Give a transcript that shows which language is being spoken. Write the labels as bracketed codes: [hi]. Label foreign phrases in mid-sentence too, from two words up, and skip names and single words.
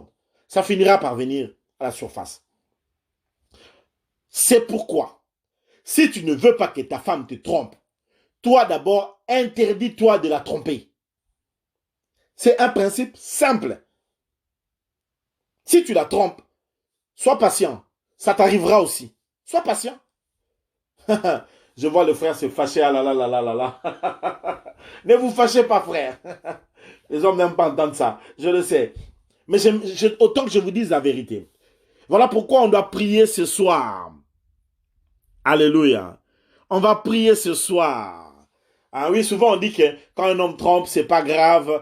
[fr] Ça finira par venir à la surface. C'est pourquoi, si tu ne veux pas que ta femme te trompe, toi d'abord, interdis-toi de la tromper. C'est un principe simple. Si tu la trompes, sois patient. Ça t'arrivera aussi. Sois patient. Je vois le frère se fâcher. Ah là là là là là là. Ne vous fâchez pas, frère. Les hommes n'aiment pas entendre ça. Je le sais. Mais autant que je vous dise la vérité. Voilà pourquoi on doit prier ce soir. Alléluia. On va prier ce soir. Ah oui, souvent on dit que quand un homme trompe, c'est pas grave.